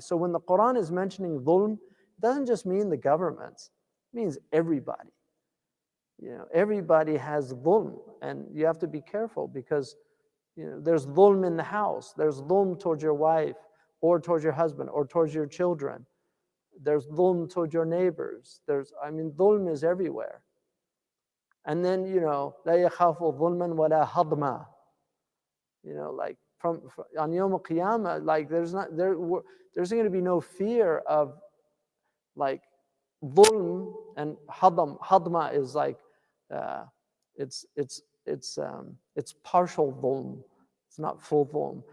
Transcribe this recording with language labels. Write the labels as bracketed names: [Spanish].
[English] So when the Quran is mentioning dhulm, it doesn't just mean the governments. It means everybody. Everybody has dhulm, and you have to be careful because there's dhulm in the house. There's dhulm towards your wife or towards your husband or towards your children. There's dhulm towards your neighbors. Dhulm is everywhere. And then, [Arabic] لا يخاف ظلما ولا هضما. [English] Like on Yom Qiyamah, like there's going to be no fear of like dhulm and hadam. Hadma is like uh, it's partial dhulm. It's not full dhulm.